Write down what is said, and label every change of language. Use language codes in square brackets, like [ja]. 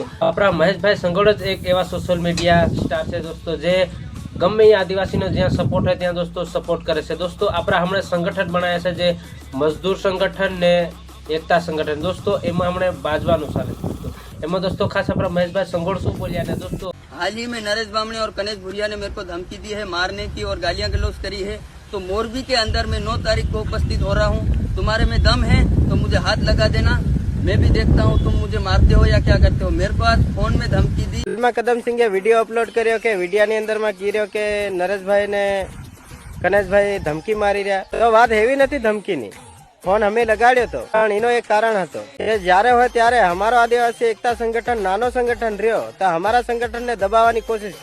[gu] દોસ્તો આપણા મહેશભાઈ સંગોડ જ એક એવા સોશિયલ મીડિયા સ્ટાર છે દોસ્તો, જે ગમે એ આદિવાસીનો જ્યાં સપોર્ટ હોય ત્યાં દોસ્તો સપોર્ટ કરે છે. દોસ્તો આપણા હમણાં સંગઠન બનાવ્યા છે, જે મજદૂર સંગઠન ને એકતા સંગઠન. દોસ્તો એમાં હમણાં બાજવાનું ચાલે છે દોસ્તો. એમાં દોસ્તો ખાસ આપણા મહેશભાઈ સંગોડ શું બોલ્યા ને દોસ્તો, [hi] हाल ही में नरेश बामणे और कनेश भुरिया ने मेरे को धमकी दी है, मारने की और गालियां गलौज करी है. तो मोरबी के अंदर मैं 9 तारीख को उपस्थित हो रहा हूँ. तुम्हारे में दम है तो मुझे हाथ लगा देना, मैं भी देखता हूँ तुम मुझे मारते हो या क्या करते हो. मेरे को आज फोन में धमकी दी. [gu] કદમસિંહે વિડીયો અપલોડ કર્યો કે વિડીયાની અંદરમાં કીધો કે નરેશભાઈ ને કનેશભાઈ ધમકી મારી રહ્યા. તો વાત એવી નથી ધમકીની, ફોન અમે લગાડ્યો હતો, પણ એનો એક કારણ હતો કે જ્યારે હોય ત્યારે અમારો આદિવાસી એકતા સંગઠન નાનો સંગઠન રહ્યો તો અમારા સંગઠનને દબાવવાની કોશિશ.